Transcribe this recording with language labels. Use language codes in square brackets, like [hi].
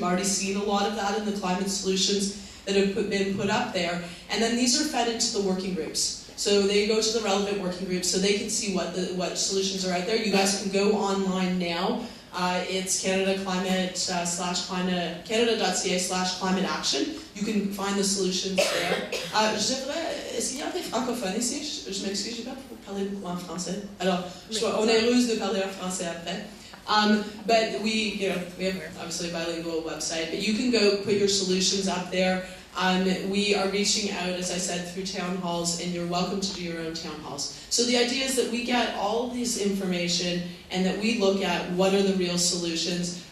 [en] We've already seen a lot of that in the climate solutions that have been put up there. And then these are fed into the working groups. So they go to the relevant working groups so they can see what solutions are out there. You guys can go online now. It's Canada.ca/climate action. You can find the solutions there. [fr] Est-ce qu'il y a des francophones ici? Je m'excuse, j'ai pas parlé beaucoup en français. Alors, on est heureuse de parler en français après. [en] But we have obviously a bilingual website, but you can go put your solutions up there. We are reaching out, as I said, through town halls, and you're welcome to do your own town halls. So the idea is that we get all of this information and that we look at what are the real solutions.